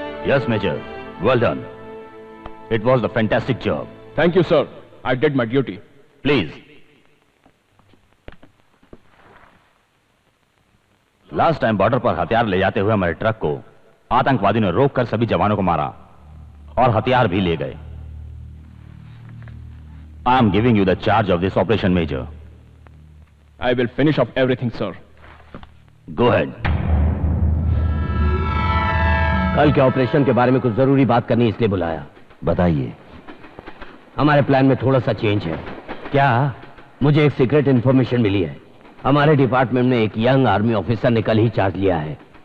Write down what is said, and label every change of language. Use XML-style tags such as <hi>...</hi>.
<en>Yes, Major. Well done. It was a fantastic job. Thank you, sir. I did my duty. Please.</en> <hi>Last time border पर हथियार ले जाते हुए हमारे truck को आतंकवादियों ने रोककर सभी जवानों को मारा और हथियार भी ले गए.</hi> <en>I am giving you the charge of this operation, Major. I will finish off everything, sir. Go ahead.</en> <hi>कल के ऑपरेशन के बारे में कुछ जरूरी बात करनी इसलिए बुलाया. बताइए. हमारे प्लान में थोड़ा सा चेंज है. क्या? मुझे एक सीक्रेट इंफॉर्मेशन मिली है. हमारे डिपार्टमेंट में एक यंग आर्मी ऑफिसर ने कल ही चार्ज लिया है.</hi>